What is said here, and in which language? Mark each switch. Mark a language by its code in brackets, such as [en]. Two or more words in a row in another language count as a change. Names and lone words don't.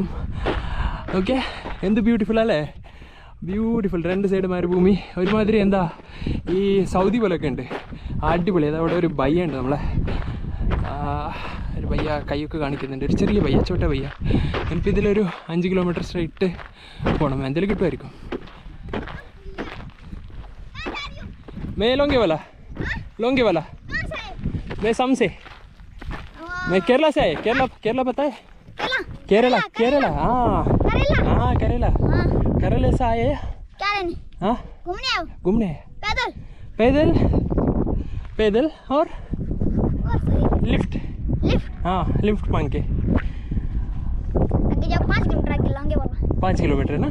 [ml] ഓക്കെ, എന്ത് ബ്യൂട്ടിഫുൾ അല്ലേ? ബ്യൂട്ടിഫുൾ. 2 സൈഡ് മരുഭൂമി, ഒരുമാതിരി എന്താ ഈ സൗദി പോലെയൊക്കെ ഉണ്ട്. അടിപൊളി. അതവിടെ ഒരു ബയ്യ ഉണ്ട്, നമ്മളെ ഒരു ബയ്യ കൈയൊക്കെ കാണിക്കുന്നുണ്ട്. ഒരു ചെറിയ ബയ്യ, [hi] छोटा भैया. [ml] എനിക്കിപ്പോൾ ഇതിലൊരു 5 [en] kilometre straight [ml] പോകണം. എന്തെങ്കിലും കിട്ടുമായിരിക്കും. [hi] मैं लोंगेवाला मैं सम से मैं केरला से है। केरला पता है? केरला हाँ केरला से आए। हाँ घूमने पैदल और लिफ्ट हाँ लिफ्ट मांग के 5 किलोमीटर है ना।